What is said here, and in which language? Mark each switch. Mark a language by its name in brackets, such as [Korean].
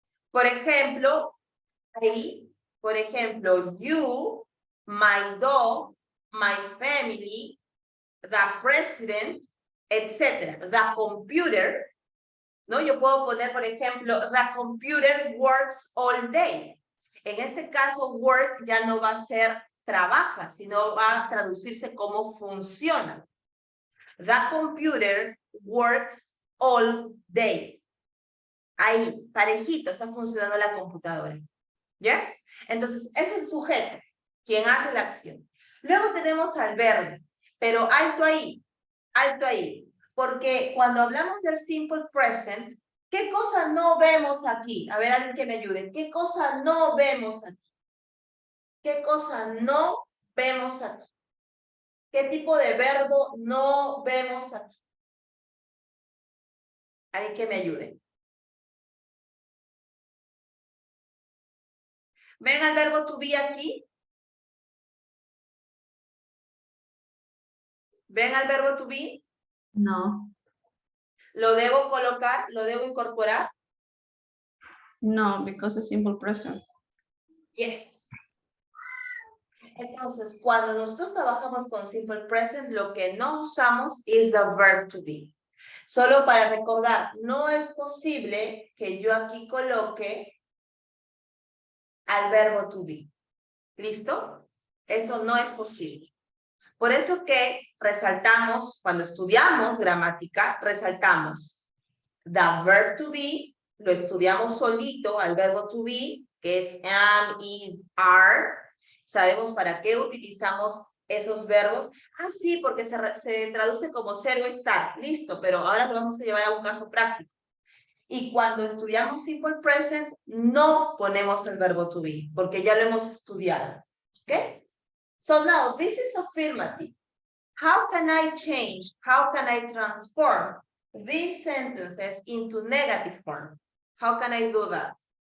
[Spanish] Por ejemplo, ahí, por ejemplo, [English] you, my dog, my family, the president, [Spanish] etc. [English] The computer, [Spanish] ¿no? Yo puedo poner, por ejemplo, [English] the computer works all day. [Spanish] En este caso, work ya no va a ser trabaja, sino va a traducirse como funciona. [English] The computer works all day. [Spanish] Ahí, parejito, está funcionando la computadora. ¿Yes? Entonces, es el sujeto quien hace la acción. Luego tenemos al verbo, pero alto ahí, porque cuando hablamos del simple present, ¿qué cosa no vemos aquí? A ver, alguien que me ayude. ¿Qué cosa no vemos aquí? ¿Qué cosa no vemos aquí? ¿Qué tipo de verbo no vemos aquí? Alguien que me ayude. ¿Ven al verbo to be aquí? ¿Ven al verbo to be? No, ¿Lo debo colocar? ¿Lo debo incorporar? [English] no, because it's simple present. Yes. [Spanish] Entonces, cuando nosotros trabajamos con simple present, lo que no usamos es the verb to be. Solo para recordar, no es posible que yo aquí coloque al verbo to be. ¿Listo? Eso no es posible. Por eso que resaltamos, cuando estudiamos gramática, resaltamos the verb to be, lo estudiamos solito al verbo to be, que es am, is, are. Sabemos para qué utilizamos esos verbos. Ah, sí, porque se traduce como ser o estar. Listo, pero ahora lo vamos a llevar a un caso práctico. Y cuando estudiamos simple present, no ponemos el verbo to be, porque ya lo hemos estudiado. ¿Ok? [English] So now this is affirmative. How can I change, how can I transform these sentences into negative form? How can I do that?